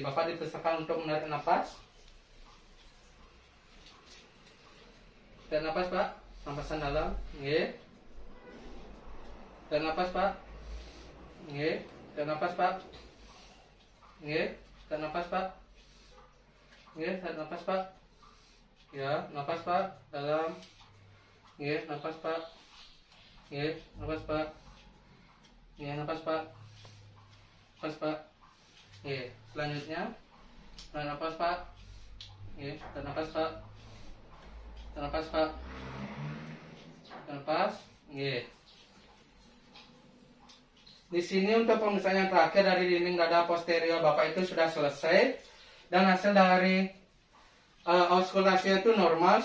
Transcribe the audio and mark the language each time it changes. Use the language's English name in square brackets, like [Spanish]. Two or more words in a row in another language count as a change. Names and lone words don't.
[Indonesian] Bapak dipersilakan untuk menarik nafas. Dan nafas Pak, napasan dalam, nggih. Dan nafas Pak, nggih. Dan nafas Pak, nggih. Dan nafas Pak, nggih. Dan nafas Pak, ya. Nafas Pak, dalam, nggih. Nafas Pak, nggih. Nafas Pak, nggih. Nafas Pak, nafas Pak, nggih. Selanjutnya, dan nafas Pak, nggih. Dan nafas Pak. Nafas Pak, nafas, nggih. Di sini untuk pemeriksaan yang terakhir dari dinding dada posterior Bapak itu sudah selesai, dan hasil dari auskultasi itu normal.